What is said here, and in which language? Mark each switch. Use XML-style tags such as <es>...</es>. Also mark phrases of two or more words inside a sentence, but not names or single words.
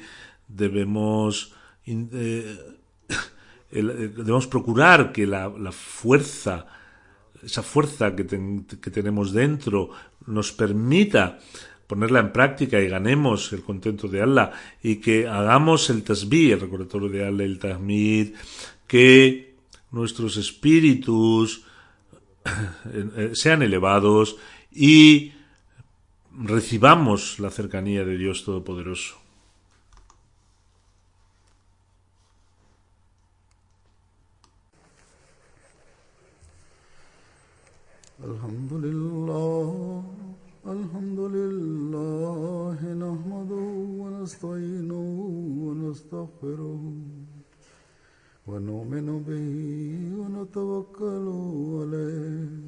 <es>Debemos procurar que la fuerza, esa fuerza que tenemos dentro, nos permita ponerla en práctica y ganemos el contento de Allah, y que hagamos el tasbih, el recordatorio de Allah, el tahmid, que nuestros espíritus sean elevados y recibamos la cercanía de Dios Todopoderoso.</es> <ar>الحمد لله، نحمده ونستعينه ونستغفره ونؤمن به ونتوكل عليه.</ar>